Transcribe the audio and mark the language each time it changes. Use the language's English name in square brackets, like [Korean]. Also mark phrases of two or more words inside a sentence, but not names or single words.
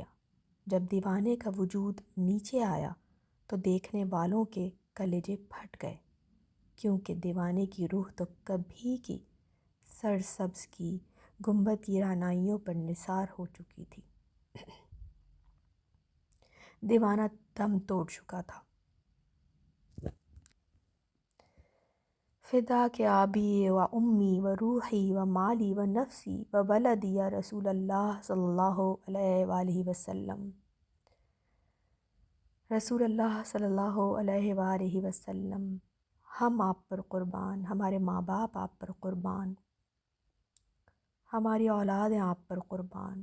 [Urdu] جب دیوانے کا وجود نیچے آیا تو دیکھنے والوں کے کلیجے پھٹ گئے، کیونکہ دیوانے کی روح تو کبھی کی سرسبز کی گنبد کی رعنائیوں پر نثار ہو چکی تھی۔ دیوانہ دم توڑ چکا تھا۔ [Arabic] فداک آبی و امی و روحی و مالی و نفسی و ولدی یا رسول اللہ صلی اللہ علیہ وآلہ وسلم۔ رسول اللہ صلی اللہ علیہ وآلہ وسلم، [Urdu] ہم آپ پر قربان، ہمارے ماں باپ آپ پر قربان، ہماری اولادیں آپ پر قربان۔